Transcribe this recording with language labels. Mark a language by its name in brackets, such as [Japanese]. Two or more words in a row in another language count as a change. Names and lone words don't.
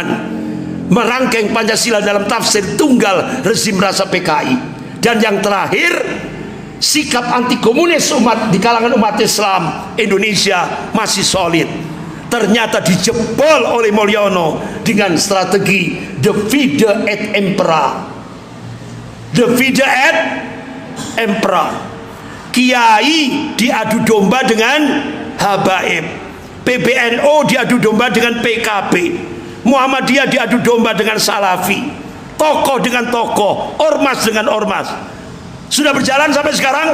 [Indonesian] Merangkai Pancasila dalam tafsir tunggal rezim rasa PKI. Dan yang terakhir, sikap anti komunis di kalangan umat Islam Indonesia masih solid. Ternyata dijebol oleh Mulyono dengan strategi [Latin] divide et impera. Divide et impera. [Indonesian] Kiai diadu domba dengan habaib. PBNU diadu domba dengan PKB. Muhammadiyah diadu domba dengan Salafi. Tokoh dengan tokoh, ormas dengan ormas. Sudah berjalan sampai sekarang?